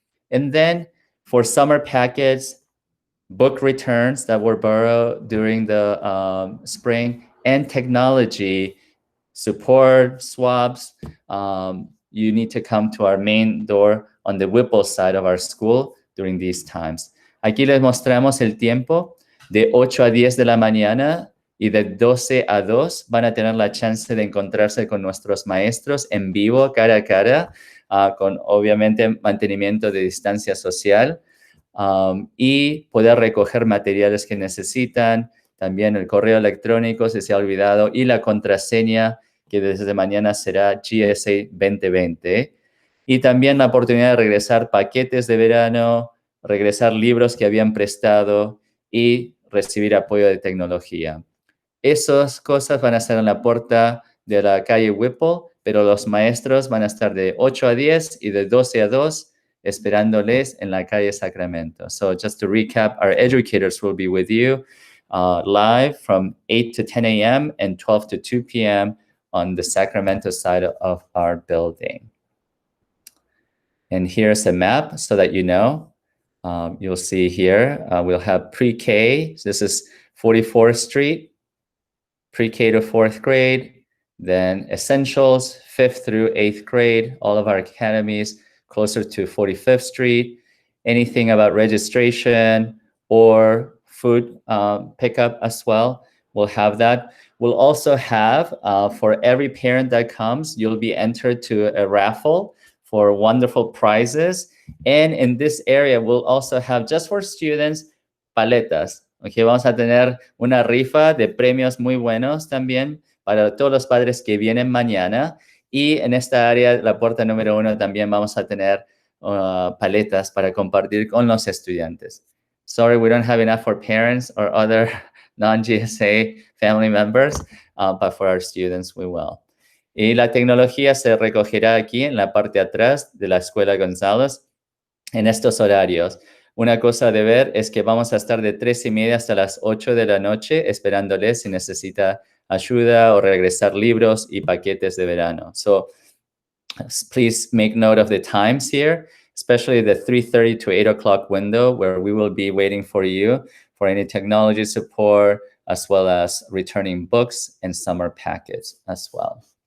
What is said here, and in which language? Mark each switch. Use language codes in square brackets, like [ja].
[en] And then for summer packets, book returns that were borrowed during the spring, and technology support, swabs, you need to come to our main door on the Whipple side of our school during these times. [es] Aquí les mostramos el tiempo de 8 a 10 de la mañana y de 12 a 2 van a tener la chance de encontrarse con nuestros maestros en vivo, cara a cara, con obviamente mantenimiento de distancia social, y poder recoger materiales que necesitan, también el correo electrónico si se ha olvidado y la contraseña que desde mañana será GSA 2020. Y también la oportunidad de regresar paquetes de verano, regresar libros que habían prestado y recibir apoyo de tecnología. Esas cosas van a estar en la puerta de la calle Whipple, pero los maestros van a estar de 8 a 10 y de 12 a 2 esperándoles en la calle Sacramento. [en] So just to recap, our educators will be with you live from 8 to 10 a.m. and 12 to 2 p.m. on the Sacramento side of our building. And here's a map so that you know. You'll see here, we'll have pre-K. This is 44th Street, pre-K to 4th grade, then essentials, 5th through 8th grade, all of our academies closer to 45th Street. Anything about registration or food pickup as well, we'll have that. We'll also have, for every parent that comes, you'll be entered to a raffle for wonderful prizes. And in this area, we'll also have, just for students, paletas. [es] Okay, vamos a tener una rifa de premios muy buenos también para todos los padres que vienen mañana. Y en esta área, la puerta número 1, también vamos a tener paletas para compartir con los estudiantes. [en] Sorry, we don't have enough for parents or other non-GSA family members, but for our students, we will. [es] Y la tecnología se recogerá aquí en la parte de atrás de la Escuela González en estos horarios. Una cosa de ver es que vamos a estar de 3:30 hasta las 8 de la noche esperándoles si necesita ayuda o regresar libros y paquetes de verano. [en] So please make note of the times here, especially the 3:30 to 8 o'clock window where we will be waiting for you for any technology support, as well as returning books and summer packets as well.